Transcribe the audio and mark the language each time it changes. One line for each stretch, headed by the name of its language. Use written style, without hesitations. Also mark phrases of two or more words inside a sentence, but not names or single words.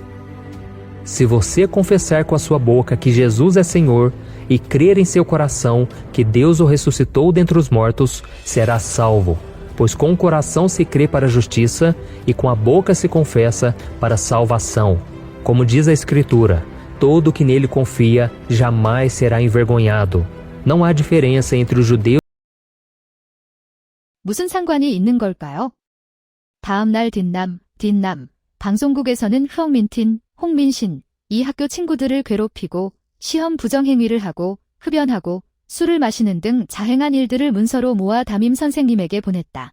Portuguese: Se você confessar com a sua boca que Jesus é Senhor e crer em seu coração que Deus o ressuscitou dentre os mortos, será salvo. Pois com o coração se crê para a justiça e com a boca se confessa para a salvação. Como diz a Escritura, todo que nele confia jamais será envergonhado. Não há diferença entre os judeus.
Korean: 무슨 상관이 있는 걸까요? 다음 날 딘남, 방송국에서는 흥민틴, 홍민신, 이 학교 친구들을 괴롭히고 시험 부정행위를 하고 흡연하고 술을 마시는 등 자행한 일들을 문서로 모아 담임 선생님에게 보냈다.